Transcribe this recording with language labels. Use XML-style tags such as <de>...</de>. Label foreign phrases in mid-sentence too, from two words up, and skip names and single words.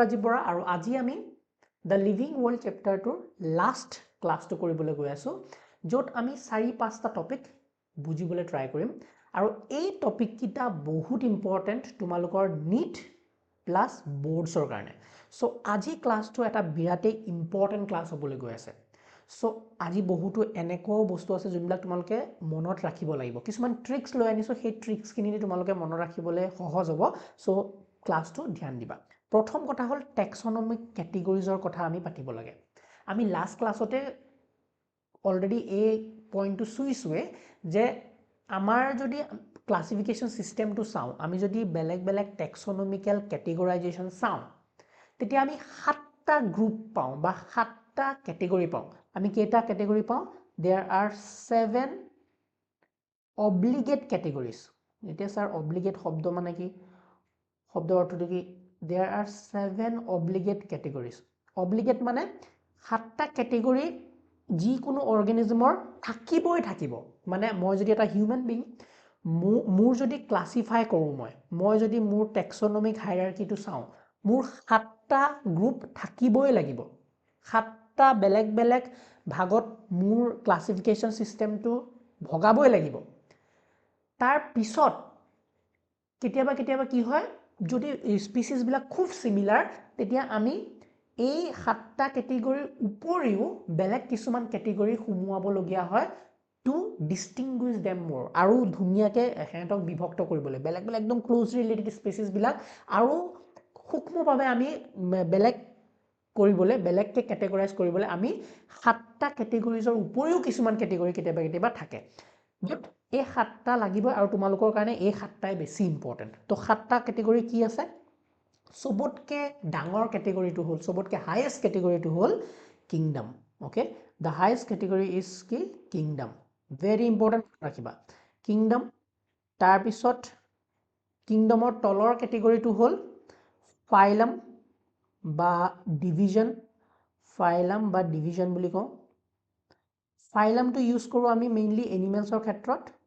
<as>ৰাজীৱ বৰা আৰু আজি আমি দ্য লিভিং ৱৰ্ল্ড চেপ্টাৰ টো</as> <en>last class</en> <as>টো কৰিবলৈ গৈ আছোঁ য'ত আমি 4-5 টা টপিক বুজিবলৈ ট্ৰাই কৰিম আৰু এই টপিক কেইটা বহুত ইম্পৰ্টেণ্ট তোমালোকৰ</as> <en>NEET plus boards</en> <as>ৰ কাৰণে. ছ' আজি ক্লাছটো এটা বিৰাট ইম্পৰ্টেণ্ট ক্লাছ হ'বলৈ গৈ আছে. So আজি বহুতো এনেকো বস্তু আছে যোনবিলাক তোমালোকে মনত ৰাখিব লাগিব কিছুমান ট্ৰিক্স লৈ আনিছো সেই ট্ৰিক্স কিনি তোমালোকে মনত ৰাখিবলৈ সহজ হ'ব সো ক্লাসটো ধ্যান দিবা প্ৰথম কথা হল</as> <en>taxonomic categories</en> <as>কথা আমি পাতিব লাগে আমি লাষ্ট ক্লাছতে অলৰেডি এই পইণ্টটো চুইছোৱে যে আমাৰ যদি</as> <en>classification system</en> <as>চাও আমি যদি বেলেগ বেলেগ</as> <en>taxonomical categorization</en> <as>চাও তেতিয়া আমি 7টা গ্ৰুপ পাও বা 7টা ক্যাটেগৰি পাও আমি কেইটা ক্যাটেগৰি পাও</as> <en>there are 7 obligate categories</en> <as>এতিয়া স্যার obligate শব্দ মানে কি শব্দ অৰ্থটো কি</as> <en>there are 7 obligate categories</en> <as>obligate মানে 7টা ক্যাটেগৰি যি কোনো অৰ্গানিজমৰ থাকিবই থাকিব মানে মই যদি এটা</as> <en>human being</en> <as>মোৰ যদি ক্লাসিফাই কৰো মই যদি মোৰ</as> <en>taxonomic hierarchy</en> <as>চাও মোৰ 7টা গ্ৰুপ থাকিবই লাগিব 7টা বেলেগ বেলেগ ভাগত মোৰ</as> <en>classification system</en> <as>ভগাবই লাগিব তাৰ পিছত কেতিয়াবা কেতিয়াবা কি হয় যদি স্পিচিছ বিলাক খুব সিমিলাৰ তেতিয়া আমি এই 7টা ক্যাটেগৰিৰ উপৰিও বেলেগ কিছুমান ক্যাটেগৰি সুমুৱাব লগিয়া হয়</as> <en>to distinguish them more</en> <as>আৰু ধুনিয়াকে হেতক বিভক্ত কৰিবলৈ বেলেগ বেলেগ একদম</as> <en>close related</en> <as>স্পিচিছ বিলাক আৰু সূক্ষ্মভাৱে আমি বেলেগ কৰিবলৈ বেলেগকে ক্যাটেগৰাইজ কৰিবলৈ আমি 7টা ক্যাটেগৰিজৰ উপৰিও কিছুমান ক্যাটেগৰি কেতিয়াবা কেতিয়াবা থাকে বাট এই 7টা লাগিব আৰু তোমালোকৰ কাৰণে এই 7টাই বেছি ইম্পৰ্টেন্ট তো 7টা ক্যাটেগৰি কি আছে সবতকে ডাঙৰ ক্যাটেগৰিটো হল সবতকে হাইয়েস্ট ক্যাটেগৰিটো হল কিংডম ওকে</as> <en>the highest category is</en> <as>কি কিংডম</as> <en>very important</en> <as>ৰাখিবা কিংডম তাৰ পিছত কিংডমৰ তলৰ ক্যাটেগৰিটো হল ফাইলাম বা ডিভিজন ফাইলাম বা ডিভিজন বুলি কও ফাইলামটো ইউজ কৰো আমি মেইনলি এনিমেলছৰ ক্ষেত্ৰত</as>